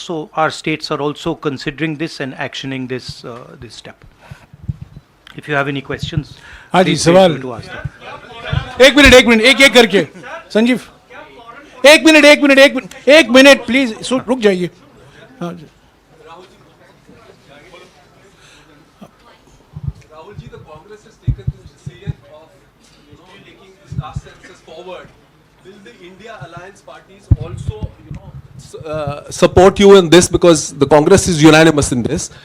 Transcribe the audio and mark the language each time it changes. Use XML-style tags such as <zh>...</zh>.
<en>So our states are also considering this and actioning this step. If you have any questions,</en> <hi>हाँ जी,</hi> <en>please feel</en> <hi>सवाल</hi> <en>free to ask them.</en> <hi>एक minute एक करके संजीव, एक minute please रुक जाइए। हाँ जी।</hi> <en>Rahul ji, the Congress has taken the decision of, taking this caste census forward. Will the India Alliance parties also, support you in this, because the Congress is unanimous in this?</en>